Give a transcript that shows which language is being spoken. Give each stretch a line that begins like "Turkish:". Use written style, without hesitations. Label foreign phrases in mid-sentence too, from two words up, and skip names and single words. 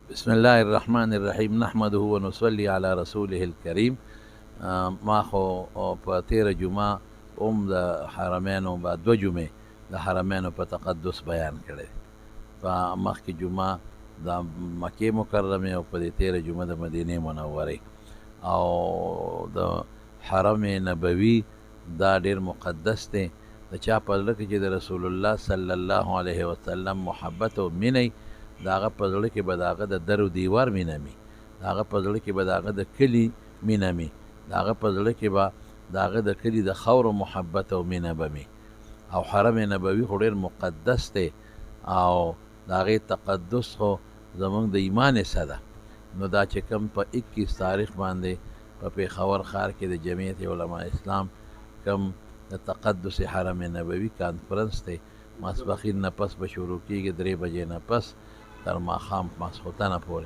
Arabic: بسم الله الرحمن الرحیم نحمده ونصلي على رسوله الکریم.
Pashto: ما خو په تیره جمعه د حرمینو په دوه جمعې د حرمینو په تقدس بیان کړی. په مخکې جمعه د مکې مکرمې او په دې تیره جمعه د مدینې منورې او د حرم نبوي دا ډیر مقدس دی. د چا په زړه کې چې د رسول الله
Arabic: صلی الله علیه وسلم
Pashto: محبت او مینه د هغه په زړه کې به د هغه د در و دیوار مینه وي، د هغه په زړه کې به د هغه د کلي مینه وي، د هغه په زړه کې به د هغه د کلي د خاورو محبت او مینه به وي. او حرم نبوي خو ډېر مقدس دی او د هغې تقدس خو زموږ د ایمان حصه ده. نو دا چې کوم په 21 تاریخ باندې په پېښور ښار کې د جمعیت علماء اسلام کوم د تقدس حرم نبوي کانفرنس دی، ماسپښین نه پس به شروع کېږي، 3 بجې نه پس تر ماښام ماسخوتنه پورې.